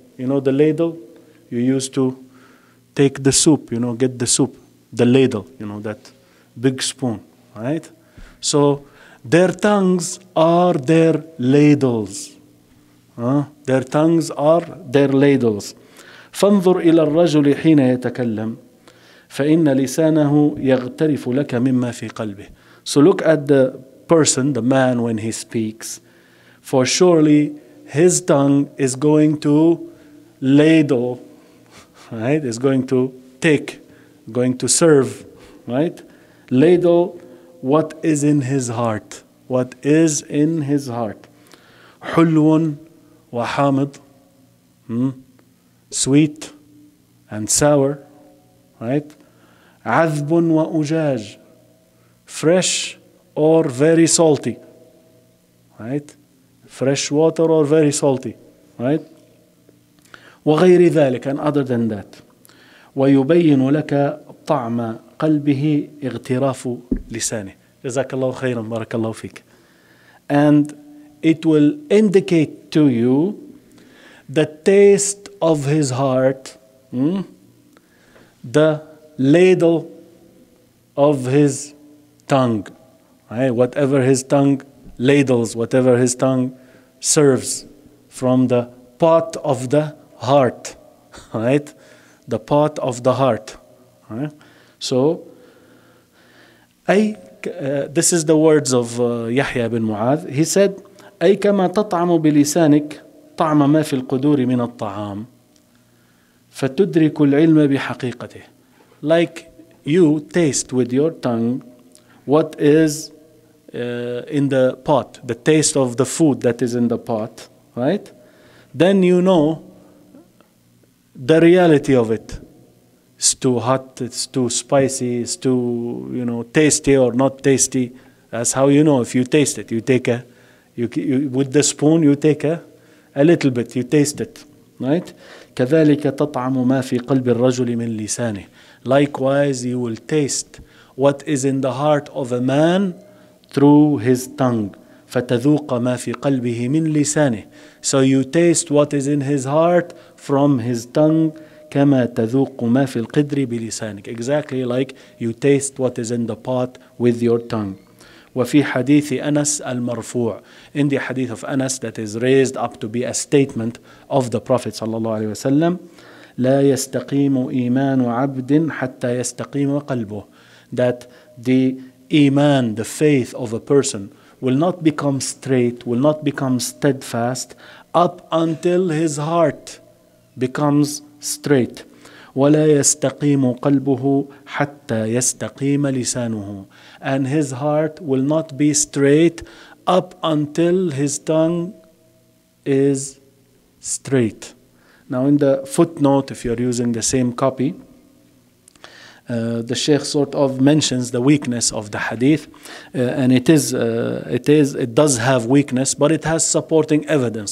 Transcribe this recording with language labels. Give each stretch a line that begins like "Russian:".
English: You know the ladle you use to take the soup, get the soup. The ladle, that big spoon, right? So their tongues are their ladles. Their tongues are their ladles.
Arabic: فانظر إلى الرجل حين يتكلم فإن لسانه يغترف لك مما في قلبه.
English: So look at the person, the man, when he speaks, for surely his tongue is going to ladle, right? Is going to take, going to serve, right? Ladle what is in his heart. What is in his heart.
Arabic: حلو وحامض,
English: sweet and sour, right?
Arabic: عذب وأجاج,
English: fresh or very salty, right? Fresh water or very salty, right?
Arabic: وغير ذلك,
English: and other than that.
Arabic: ويبين لك طعم قلبه اغتراف لسانه. جزاك الله خيرا, بارك الله فيك.
English: And it will indicate to you the taste of his heart, the ladle of his tongue, right? Whatever his tongue ladles, whatever his tongue serves from the pot of the heart, right? The pot of the heart, right? So, this is the words of Yahya bin Mu'adh. He said,
Arabic: أي كما تطعم بلسانك طعم ما في القدور من الطعام فتدرك العلم بحقيقته.
English: Like you taste with your tongue what is in the pot, the taste of the food that is in the pot, right? Then you know the reality of it. It's too hot, it's too spicy, it's too, tasty or not tasty. That's how you know if you taste it. You take with the spoon, you take a little bit, you taste it, right?
Arabic: كذلك تطعم ما في قلب الرجل من لسانه.
English: Likewise, you will taste what is in the heart of a man through his tongue.
Arabic: فتذوق ما في قلبه من لسانه.
English: So you taste what is in his heart from his tongue.
Arabic: كما تذوق ما في القدر بلسانك.
English: Exactly like you taste what is in the pot with your tongue.
Arabic: وفي حديث أنس المرفوع.
English: In the hadith of Anas that is raised up to be a statement of the Prophet
Arabic: صلى الله عليه وسلم. لا يستقيم إيمان عبد حتى يستقيم قلبه.
English: That the iman, the faith of a person will not become straight, will not become steadfast up until his heart becomes straight.
Arabic: ولا يستقيم قلبه حتى يستقيم لسانه.
English: And his heart will not be straight up until his tongue is straight. Now in the footnote, if you're using the same copy, the Sheikh sort of mentions the weakness of the hadith, and it does have weakness, but it has supporting evidence.